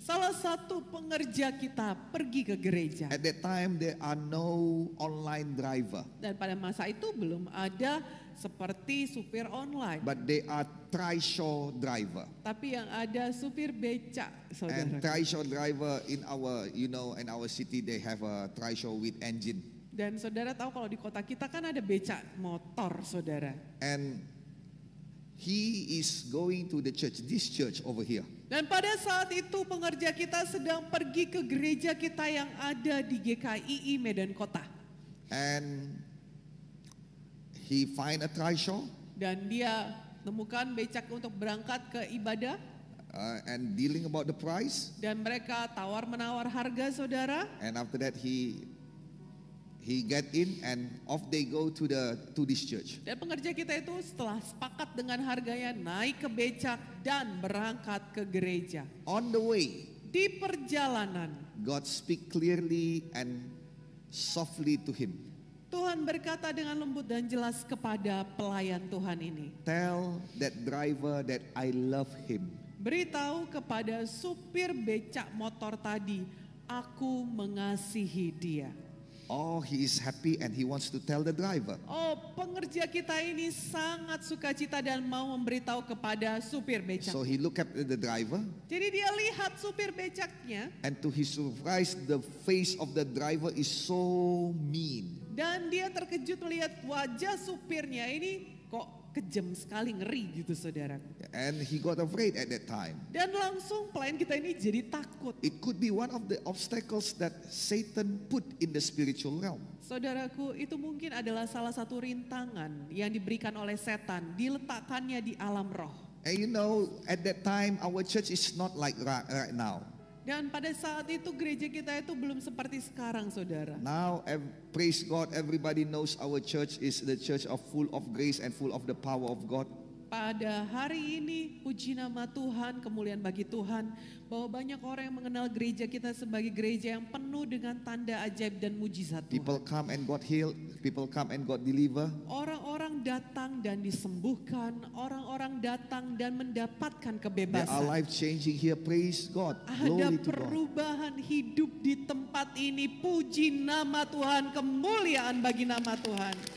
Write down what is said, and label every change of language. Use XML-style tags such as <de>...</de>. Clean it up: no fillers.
<id>Salah satu pengerja kita pergi ke gereja.</id> <en>At that time there are no online driver,</en> <id>Dan pada masa itu belum ada seperti supir online.</id> <en>but they are trishaw driver.</en> <id>Tapi yang ada supir becak</id> <en>And</en> <id>saudara.</id> <en>trishaw driver in our, in our city they have a trishaw with engine.</en> <id>Dan saudara tahu kalau di kota kita kan ada becak motor saudara.</id> <en>And he is going to the church, this church over here.</en> <id>Dan pada saat itu pengerja kita sedang pergi ke gereja kita yang ada di GKII Medan Kota.</id> <en>And he find a trishaw</en> <id>Dan dia temukan becak untuk berangkat ke ibadah.</id> <en>and dealing about the price.</en> <id>Dan mereka tawar-menawar harga saudara.</id> <en>And after that he get in and off they go to this church.</en> <id>Dan pengerja kita itu setelah sepakat dengan harganya naik ke becak dan berangkat ke gereja.</id> <en>On the way,</en> <id>Di perjalanan</id> <en>God speak clearly and softly to him.</en> <id>Tuhan berkata dengan lembut dan jelas kepada pelayan Tuhan ini.</id> <en>Tell that driver that I love him.</en> <id>Beritahu kepada supir becak motor tadi, aku mengasihi dia.</id> <en>Oh, he is happy and he wants to tell the driver.</en> <id>Oh, pengerja kita ini sangat sukacita dan mau memberitahu kepada supir becak.</id> <en>So he look at the driver,</en> <id>Jadi dia lihat supir becaknya</id> <en>and to his surprise the face of the driver is so mean.</en> <id>dan dia terkejut melihat wajah supirnya ini kok kejam sekali, ngeri gitu saudara.</id> <en>And he got afraid at that time.</en> <id>Dan langsung pelayan kita ini jadi takut.</id> <en>It could be one of the obstacles that Satan put in the spiritual realm.</en> <id>Saudaraku, itu mungkin adalah salah satu rintangan yang diberikan oleh setan, diletakkannya di alam roh.</id> <en>And at that time our church is not like right now.</en> <id>Dan pada saat itu gereja kita itu belum seperti sekarang saudara.</id> <en>Now, praise God, everybody knows our church is the church of full of grace and full of the power of God.</en> <id>Pada hari ini, puji nama Tuhan, kemuliaan bagi Tuhan, bahwa banyak orang yang mengenal gereja kita sebagai gereja yang penuh dengan tanda ajaib dan mujizat Tuhan.</id> <en>People come and got healed, people come and got delivered.</en> <id>Orang-orang datang dan disembuhkan, orang-orang datang dan mendapatkan</id> <en>There are</en> <id>kebebasan.</id> <en>life changing here, praise God,</en> <id>Ada</id> <en>glory to God.</en> <id>perubahan hidup di tempat ini, puji nama Tuhan, kemuliaan bagi nama Tuhan.</id>